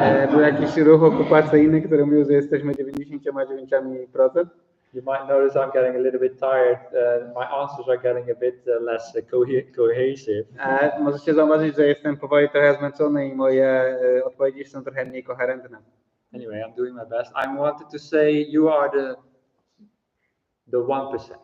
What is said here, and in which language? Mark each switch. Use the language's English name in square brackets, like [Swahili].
[Polish] Był jakiś ruch okupacyjny, który mówił, że jesteśmy 99%. [English] You might notice I'm getting a little bit tired. My answers are getting a bit less cohesive. [Polish] Możecie zauważyć, że jestem powoli trochę zmęczony i moje odpowiedzi są trochę mniej koherentne. [English] Anyway, I'm doing my best. I wanted to say you are the 1%.